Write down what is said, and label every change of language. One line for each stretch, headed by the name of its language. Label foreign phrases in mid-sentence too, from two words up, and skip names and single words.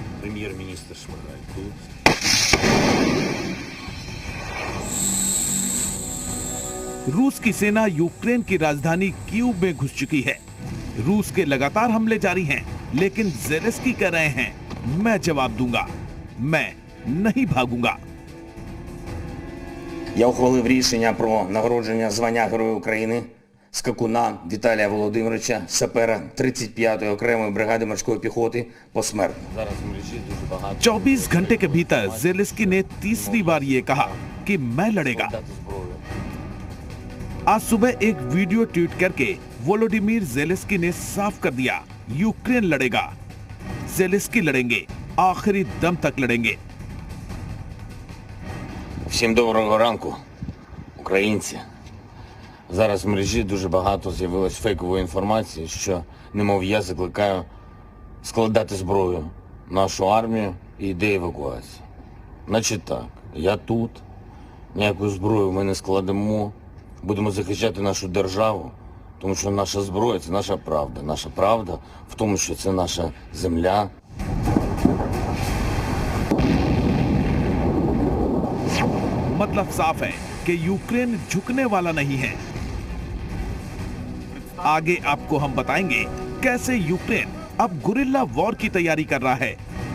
Hindi: रूस की सेना यूक्रेन की राजधानी कीव में घुस चुकी है। रूस के लगातार हमले जारी हैं। लेकिन ज़ेलेंस्की कह रहे हैं, मैं जवाब दूंगा, मैं नहीं भागूंगा।
Ukrainian: Я ухвалив рішення про нагородження звання Героя України скакуна Віталія Володимировича, сапера 35-ї окремої бригади морської піхоти посмертно. Зараз в мережі дуже багато
Hindi: 24 घंटे के भीतर ज़ेलेंस्की ने तीसरी बार ये कहा कि मैं लड़ेगा।
Ukrainian: зброю.
Hindi: आज सुबह एक वीडियो ट्वीट करके वोलोडिमीर ज़ेलेंस्की ने साफ कर दिया, यूक्रेन लड़ेगा, ज़ेलेंस्की लड़ेंगे, आखिरी दम तक लड़ेंगे।
Ukrainian: Всім доброго ранку, українці. Зараз в мережі дуже багато з'явилось фейкової інформації, що, немов я закликаю складати зброю нашу армію і йде евакуація. Значить так, я тут, ніяку зброю ми не складемо, будемо захищати нашу державу, тому що наша зброя – це наша правда. Наша правда в тому, що це наша земля.
Hindi: मतलब साफ है कि यूक्रेन झुकने वाला नहीं है। आगे आपको हम बताएंगे कैसे यूक्रेन अब
English: guerrilla war
Hindi: की तैयारी कर रहा है।